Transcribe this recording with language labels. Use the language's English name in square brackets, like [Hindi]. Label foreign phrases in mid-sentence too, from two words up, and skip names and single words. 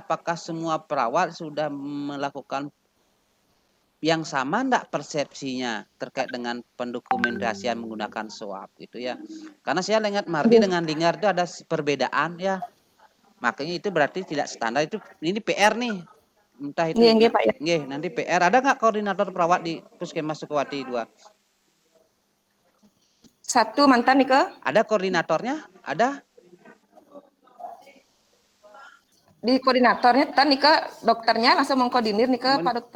[Indonesian] Apakah semua perawat sudah melakukan yang sama enggak persepsinya terkait dengan pendokumentasian menggunakan SOAP gitu ya. Karena saya lihat Mardi dengan Linggar itu ada perbedaan ya. Makanya itu berarti tidak standar, itu ini PR nih. Entah itu. Nggih, Pak ya. Nggih, nanti PR. Ada enggak koordinator perawat di Puskesmas Sukawati 2? Satu mantan nih Kak. Ada koordinatornya? Ada? Di koordinatornya kan nih Kak, dokternya langsung mengkoordinir nih Kak Pak Dokter.